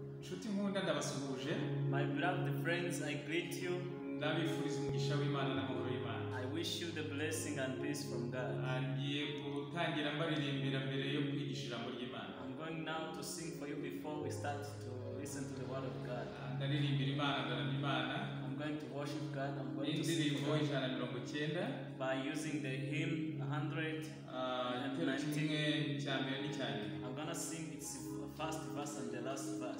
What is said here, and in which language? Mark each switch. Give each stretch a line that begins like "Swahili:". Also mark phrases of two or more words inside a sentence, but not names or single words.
Kinyarwanda: inshuti nkunda ndabasuhuje.
English: My beloved friends, I greet you.
Kinyarwanda: Ndabifuriza umugisha w'Imana n'amahoro y'Imana.
English: I wish you the blessing and peace from God.
Kinyarwanda: Ngiye gutangira mbaririmbira mbere yo kwigisha ijambo ry'Imana.
English: I'm going now to sing for you before we start to listen to the word of God.
Kinyarwanda: Ndaririmbira Imana, ndaramya Imana.
English: I'm going to worship God. I'm going to sing
Kinyarwanda: indirimbo 190
English: by using the hymn 119. I'm going to sing its first verse and the last verse.